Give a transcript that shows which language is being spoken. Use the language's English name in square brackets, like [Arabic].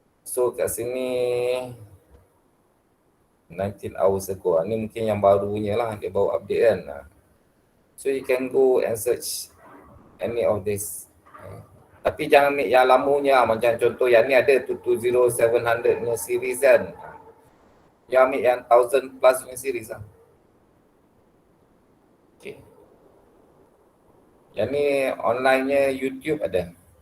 [Malay] So kat sini [English] 19 hours ago. [Malay] Ni mungkin yang barunya lah, dia baru update kan. [English] So you can go and search any of this. [Malay] Tapi jangan ambil yang lamanya, macam contoh yang ni ada 20700 punya series kan. Yang ambil yang 1000 plus punya series lah. Okay. Yang ni online-nya YouTube ada.